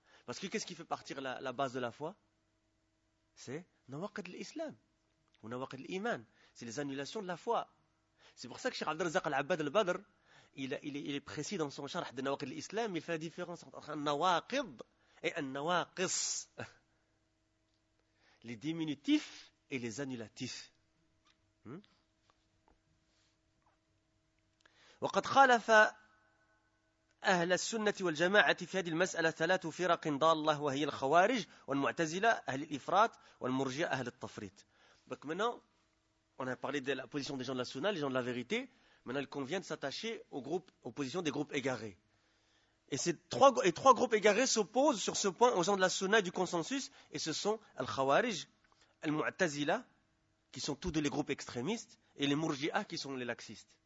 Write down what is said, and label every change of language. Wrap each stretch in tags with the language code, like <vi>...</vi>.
<fr>Parce que qu'est-ce qui fait partir la base de la foi? C'est nawaqid l'islam, ou nawaqid l'iman, c'est les annulations de la foi. C'est pour ça que cheikh Abdel Razak al-Abbad al-Badr, il est précis dans son charh de nawaqid l'islam, il fait la différence entre un nawaqid, et un nawaqis, les diminutifs et les annulatifs.</fr> <ar>وقد خالف أهل السنة والجماعة في هذه المسألة ثلاث فرق ضالة وهي الخوارج والمعتزلة أهل الإفراط والمرجئة أهل التفريط.</ar> <fr>Donc maintenant, on a parlé de la position des gens de la sunna, les gens de la vérité. Maintenant, il convient de s'attacher aux positions des groupes égarés. Et ces trois groupes égarés s'opposent sur ce point aux gens de la sunna et du consensus, et ce sont Al-Khawarij, Al-Mu'tazila, qui sont tous deux les groupes extrémistes, et les Murji'a, qui sont les laxistes.</fr>